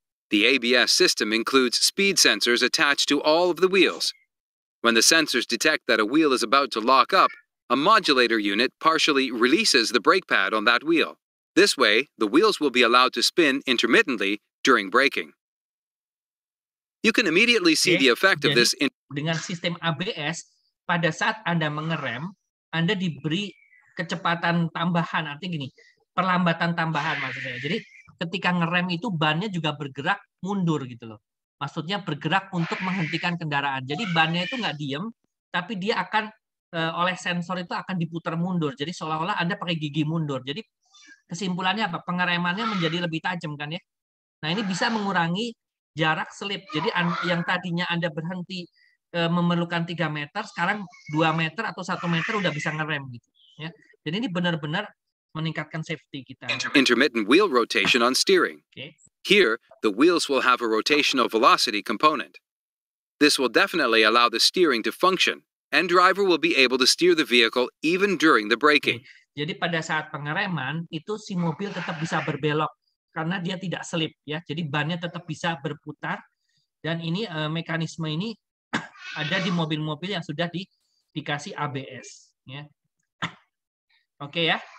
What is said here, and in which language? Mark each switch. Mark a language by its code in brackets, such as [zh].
[en] The ABS system includes speed sensors attached to all of the wheels. When the sensors detect that a wheel is about to lock up, a modulator unit partially releases the brake pad on that wheel. This way, the wheels will be allowed to spin intermittently during braking. You can immediately see the effect of this. [id] Dengan sistem ABS, pada saat Anda mengerem, Anda diberi kecepatan tambahan. Artinya gini, perlambatan tambahan maksudnya. Jadi ketika ngerem itu bannya juga bergerak mundur gitu loh. Maksudnya bergerak untuk menghentikan kendaraan. Jadi bannya itu nggak diem, tapi dia akan oleh sensor itu akan diputar mundur. Jadi seolah-olah Anda pakai gigi mundur. Jadi kesimpulannya apa? Pengeremannya menjadi lebih tajam kan ya. Nah ini bisa mengurangi jarak selip. Jadi yang tadinya Anda berhenti memerlukan 3 meter, sekarang 2 meter atau 1 meter udah bisa ngerem gitu. Ya. Jadi ini benar-benar meningkatkan safety kita. [en] Intermittent wheel rotation on steering. Okay. Here, the wheels will have a rotational velocity component. This will definitely allow the steering to function, and driver will be able to steer the vehicle even during the braking. [id] Jadi pada saat pengereman itu si mobil tetap bisa berbelok karena dia tidak selip ya. Jadi bannya tetap bisa berputar dan ini mekanisme ini ada di mobil-mobil yang sudah dikasih ABS ya. Oke ya.